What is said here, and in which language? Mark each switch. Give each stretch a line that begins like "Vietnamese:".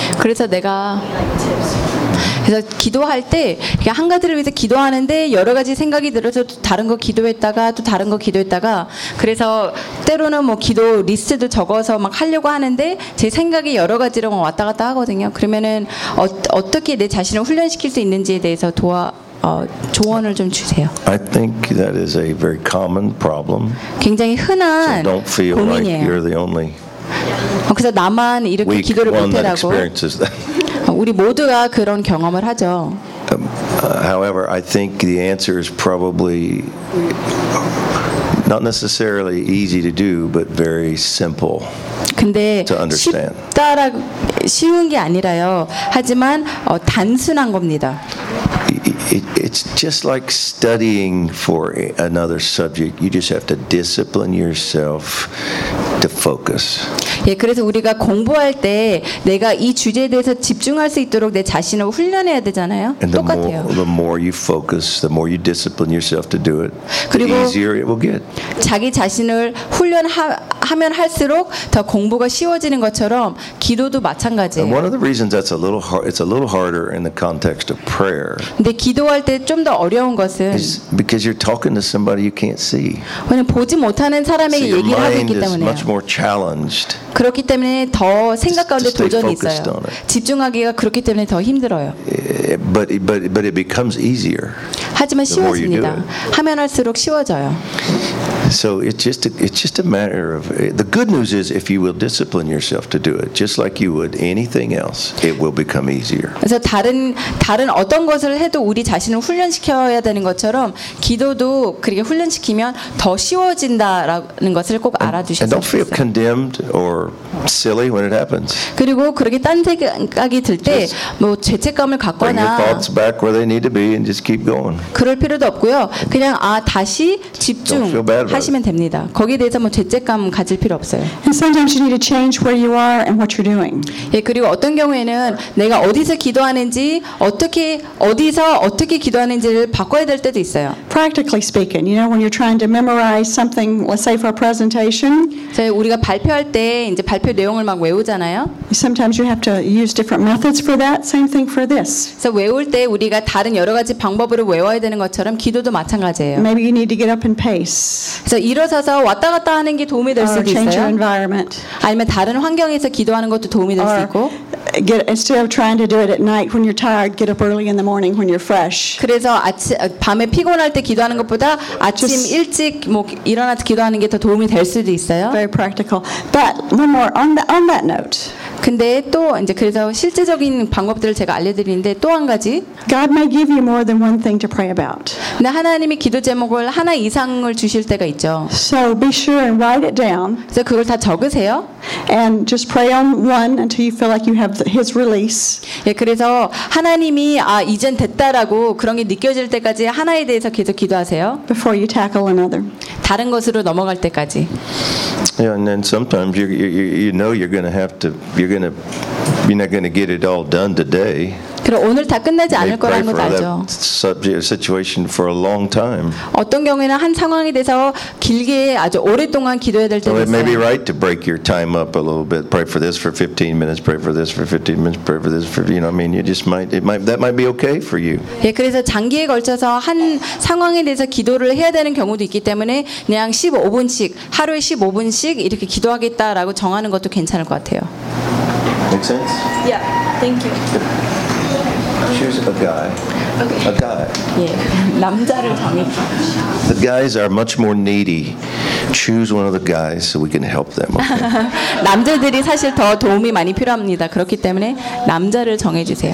Korean: 그래서 내가 그래서 기도할 때 한 가지를 위해서 기도하는데 여러 가지 생각이 들어서 다른 거 기도했다가 또 다른 거 기도했다가 그래서 때로는 뭐 기도 리스트도 적어서 막 하려고 하는데 제 생각이 여러 가지로 왔다 갔다 하거든요. 그러면은 어떻게 내 자신을 훈련시킬 수 있는지에 대해서 조언을 좀 주세요.
English: I think that is a very common problem.
Korean: 굉장히 흔한
English: so don't feel
Korean: 고민이에요.
English: Like you're the only
Korean: 그래서 나만 이렇게 기도를 못해라고 우리 모두가 그런 경험을 하죠.
English: However, I think the answer is probably not necessarily easy to do, but very simple to understand.
Korean: 쉽다라 쉬운 게 아니라요. 하지만 단순한 겁니다.
English: It's just like studying for another subject. You just have to discipline yourself to focus.
Korean: 예, 그래서 우리가 공부할 때 내가 이 주제에 대해서 집중할 수 있도록 내 자신을 훈련해야 되잖아요. 똑같아요.
English: The more you focus, the more you discipline yourself to do it, the easier it will get.
Korean: 자기 자신을 훈련하면 할수록 더 공부가 쉬워지는 것처럼 기도도 마찬가지예요.
English: And one of the reasons that's a little hard, it's a little harder in the context of prayer.
Korean: 근데 기도할 때 좀 더 어려운 것은
English: is because you're talking to somebody you can't see.
Korean: 왜냐면 보지 못하는 사람에게
English: so
Korean: 얘기를 하고 있기 때문에.
English: Much more challenged.
Korean: 그렇기 때문에 더 생각 가운데 도전이 있어요. 집중하기가 그렇기 때문에 더 힘들어요.
English: But it becomes easier.
Korean: 하지만 쉬워집니다. 하면 할수록 쉬워져요.
English: So it's just a matter of the good news is if you will discipline yourself to do it just like you would anything else it will become easier.
Korean: 그래서 다른 어떤 것을 해도 우리 자신을 훈련시켜야 되는 것처럼 기도도 그렇게 훈련시키면 더 쉬워진다라는 것을 꼭 알아두셔야 돼요.
English: And don't feel condemned or silly when it happens.
Korean: 그리고 그렇게 딴 생각이 들 때 뭐 죄책감을 갖거나
English: bring your thoughts back where they need to be and just keep going.
Korean: 그럴 필요도 없고요. 그냥 다시 집중 하시면 됩니다. 거기에 대해서 뭐 죄책감 가질 필요 없어요.
English: And sometimes you need to change where you are and what you're doing.
Korean: 예, 그리고 어떤 경우에는 내가 어디서 기도하는지 어떻게 기도하는지를 바꿔야 될 때도 있어요.
English: Practically speaking, you know, when you're trying to memorize something, let's say for a presentation.
Korean: 우리가 발표할 때 이제 발표 내용을 막 외우잖아요.
English: Sometimes you have to use different methods for that. Same thing for this.
Korean: 그래서 외울 때 우리가 다른 여러 가지 방법으로 외워야 되는 것처럼 기도도 마찬가지예요.
English: Maybe you need to get up and pace.
Korean: 그래서 일어서서 왔다 갔다 하는 게 도움이 될 수도 있어요. 아니면 다른 환경에서 기도하는 것도 도움이 될 수 있고.
English: Instead of trying to do it at night when you're tired, get up early in the morning when you're fresh.
Korean: 그래서 밤에 피곤할 때 기도하는 것보다 아침 일찍 뭐 일어나서 기도하는 게 더 도움이 될 수도 있어요.
English: Very practical. But one more on that note.
Korean: 근데 또 이제 그래서 실제적인 방법들을 제가 알려드리는데 또 한 가지.
English: God may give you more than one thing to pray about.
Korean: 근데 하나님이 기도 제목을 하나 이상을 주실 때가 있죠.
English: So be sure and write it down.
Korean: 그래서 그걸 다 적으세요.
English: And just pray on one until you feel like you have His release.
Korean: 예, 그래서 하나님이 이젠 됐다라고 그런 게 느껴질 때까지 하나에 대해서 계속 기도하세요.
English: Before you tackle another.
Korean: 다른 것으로 넘어갈 때까지.
English: Yeah, and then sometimes you know you're going to have to you're not going to get it all done today.
Korean: 그럼 오늘 다 끝나지 않을 거라는 것 알죠.
English: Subject situation for a long time.
Korean: 어떤 경우에는 한 상황에 대해서 길게 아주 오랫동안 기도해야 될 때도 있어요.
English: So it may be right to break your time up a little bit. Pray for this for 15 minutes. Pray for this for 15 minutes. Pray for this for you know. I mean, you just might. It might. That might be okay for you.
Korean: 예, 그래서 장기에 걸쳐서 한 상황에 대해서 기도를 해야 되는 경우도 있기 때문에 그냥 15분씩 하루에 15분씩 이렇게 기도하겠다라고 정하는 것도 괜찮을 것 같아요.
English: Make sense? Yeah. Thank you. Choose a guy. Okay. A guy.
Korean: 예, 남자를 정해.
English: The guys are much more needy. Choose one of the guys so we can help them. Okay.
Korean: 남자들이 사실 더 도움이 많이 필요합니다. 그렇기 때문에 남자를 정해 주세요.